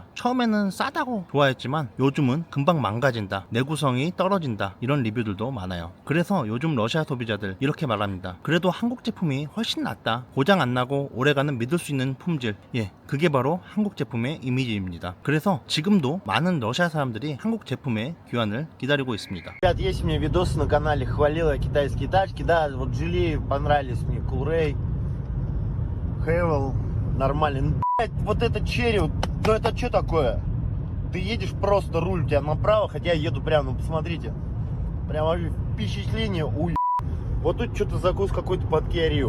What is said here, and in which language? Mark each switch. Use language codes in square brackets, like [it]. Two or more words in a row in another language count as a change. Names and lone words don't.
[ko] 처음에는 싸다고 좋아했지만 요즘은 금방 망가진다, 내구성이 떨어진다 이런 리뷰들도 많아요. 그래서 요즘 러시아 소비자들 이렇게 말합니다. 그래도 한국 제품이 훨씬 낫다, 고장 안 나고 오래가는 믿을 수 있는 품질, 그게 바로 한국 제품의 이미지입니다. 그래서 지금도 많은 러시아 사람들이 한국 제품의 귀환을 기다리고 있습니다. [ru] Ребят, есть у меня видосы на канале, хвалил я китайские тачки, да, вот Geely понравились мне, Coolray, Haval, нормально. Ну, блядь, вот это черри, ну это что такое? Ты едешь просто, руль у тебя направо, хотя я еду прямо, ну посмотрите, прямо впечатление, вот тут что-то закус какой-то под Kia Rio.